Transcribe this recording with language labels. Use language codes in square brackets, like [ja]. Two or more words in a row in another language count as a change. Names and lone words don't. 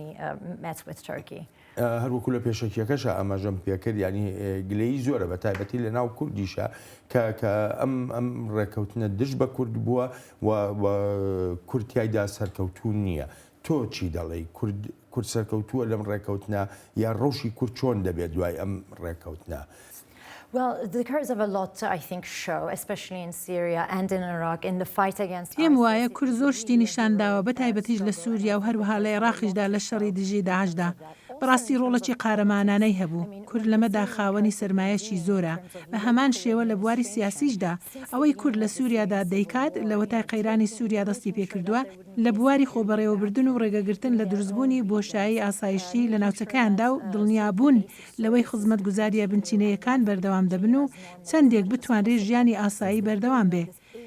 [ckb] هەروەکو لە پێشەکیەکەشە ئەمەژەم پێکرد ینی گلەی زۆرە بە تایبەتی لە ناو کوردیشە کە ئەم ڕێکەوتنە دژ بە کورد بووە و کورتیایدا سەرکەوتون نییە. تۆ چی دەڵێی کورد سەرکەوتووە لەم ڕێکەوتنە یا ڕەوشی کورد چۆن دەبێت دوای ئەم ڕێکەوتنە؟ [en] Well, the curves of a lot, I think, show, especially in Syria and in Iraq, in the fight against ISIS. [ckb] پێم وایە کورد زۆر شتی نیشانداوە بە تایبەتیش لە سووریا و هەروەها لە عێراقیشدا لە شەڕی دژی داعشدا. بەڕاستی ڕۆڵەکی قارەمانانەی هەبوو. کورد لەمەدا خاوەنی سەرمایەکی زۆرە. بە هەمان شێوە لە بواری سیاسیشدا ئەوەی کورد لە سووریادا دەیکات لەوە تا قەیرانی سووریا دەستی پێکردووە لە بواری خۆبەڕێوەبردن و ڕێگەگرتن لە دروستبوونی بۆشایی ئاسایشتی لە ناوچەکاندا و دڵنیابوون لەوەی خزمەتگوزاریە بنچینەیەکان بەردەوام دەبن و چەندێک بتوانرێ ژیانی ئاسایی بەردەوام بێ.